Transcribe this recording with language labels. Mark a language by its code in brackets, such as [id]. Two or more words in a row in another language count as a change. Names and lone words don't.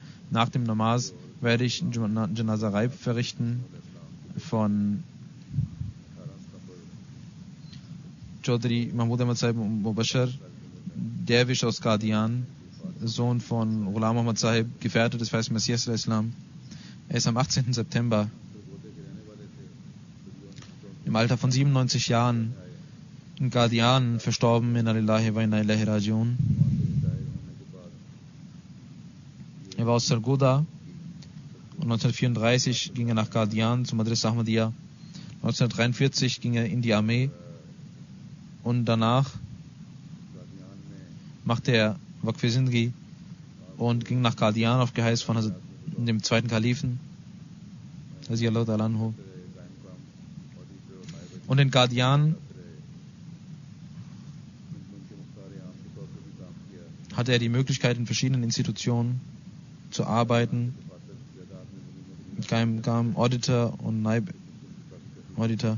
[de] Nach dem Namaz werde ich Janaza Raib verrichten von Chaudhry Mahmud Ahmad Sahib Mubashir, Derwisch aus Qadian, Sohn von Ghulam Ahmad Sahib, Gefährte des Feisten Messias al-Islam. Er ist am 18. September im Alter von 97 Jahren in Qadian verstorben. [ar] إنا لله وإنا إليه راجعون. [de] Er war aus Sargodha und 1934 ging er nach Qadian zum Madrasa Ahmadiyya. 1943 ging er in die Armee und danach machte er [ur] وقف زندگی [de] und ging nach Qadian auf Geheiß von dem zweiten Kalifen, [ar] رضي الله تعالى عنه. [de] Und in Qadian hatte er die Möglichkeit, in verschiedenen Institutionen zu arbeiten. Kam Auditor und Naib Auditor.